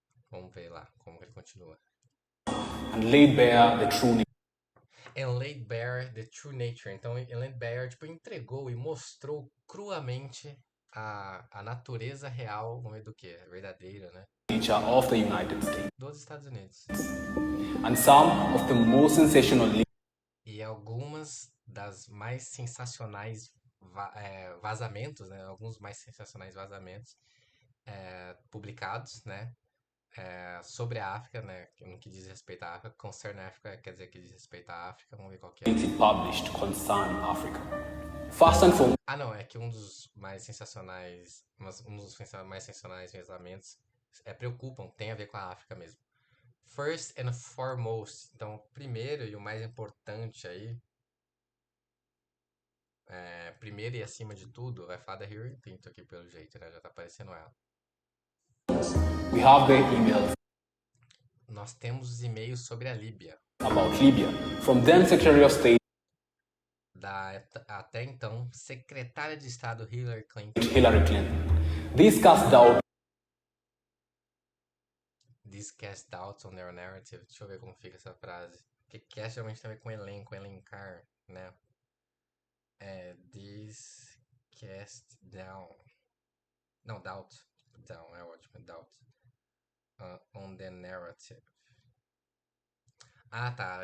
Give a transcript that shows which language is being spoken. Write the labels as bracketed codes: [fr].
[pt] Vamos ver lá como ele continua. [en] and laid bare the true nature And laid bare the true nature. [pt] Então, [en] and laid bare, [pt] tipo, entregou e mostrou cruamente a natureza real, vamos ver do que? Verdadeira, né? [en] of the United States. [pt] Dos Estados Unidos. [en] And some of the most sensational [pt] E algumas das mais sensacionais vazamentos, né? Alguns mais sensacionais vazamentos publicados, né? Sobre a África, né? No que diz respeito à África. [en] Concern Africa [pt] quer dizer que diz respeito à África. Vamos ver qual que é. [en] published concern Africa. First and foremost, [pt] Não, é que um dos mais sensacionais, um dos mais sensacionais vazamentos preocupam, tem a ver com a África mesmo. [en] First and foremost, [pt] então, primeiro e o mais importante aí, primeiro e acima de tudo, vai falar da Hillary Clinton aqui pelo jeito, né? Já tá aparecendo ela. [en] we have the emails [pt] Nós temos os e-mails sobre a Líbia, [en] about Libya from then Secretary of State [pt] até então secretária de Estado Hillary Clinton. [en] Hillary Clinton. This cast doubt This cast doubts on their narrative. [pt] Deixa eu ver como fica essa frase. Porque cast geralmente tem a ver com elenco, elencar, né? [en] This cast down. [pt] Não, [en] doubt. Down [pt] é ótimo, [en] doubt. on the narrative. Ah, tá.